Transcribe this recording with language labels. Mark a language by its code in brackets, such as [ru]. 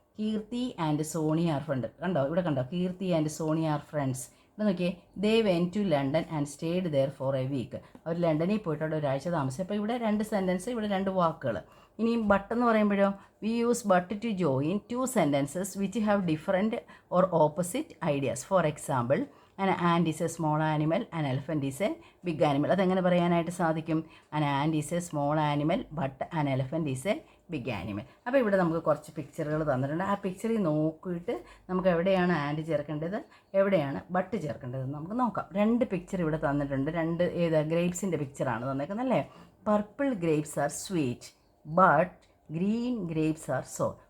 [en] Keerthi and Sony are friend. [ml] കണ്ടോ, ഇവിടെ കണ്ടോ, [en] Keerthi and Sony are friends. [ml] ഇവിടെ നോക്കിയേ, [en] They went to London and stayed there for a week. [ml] അവർ ലണ്ടനിൽ പോയിട്ട് അവിടെ ഒരാഴ്ച താമസിച്ചു. അപ്പോൾ ഇവിടെ രണ്ട് സെൻറ്റൻസ്, ഇവിടെ രണ്ട് വാക്കുകൾ. ഇനിയും ബട്ട് എന്ന് പറയുമ്പോഴോ, [en] We use but to join two sentences which have different or opposite ideas. For example, an ant is a small animal, an elephant is a big animal. [ml] അതെങ്ങനെ പറയാനായിട്ട് സാധിക്കും? [en] an ant is a small animal but an elephant is a big animal. [ml] അപ്പോൾ ഇവിടെ നമുക്ക് കുറച്ച് പിക്ചറുകൾ തന്നിട്ടുണ്ട്. ആ പിക്ചറിൽ നോക്കിയിട്ട് നമുക്ക് എവിടെയാണ് ആൻഡ് ചേർക്കേണ്ടത്, എവിടെയാണ് ബട്ട് ചേർക്കേണ്ടതെന്ന് നമുക്ക് നോക്കാം. രണ്ട് പിക്ചർ ഇവിടെ തന്നിട്ടുണ്ട്. രണ്ട് ഗ്രേപ്സിൻ്റെ പിക്ചറാണ് തന്നേക്കുന്നത് അല്ലേ. [en] Purple grapes are sweet but green grapes are sour.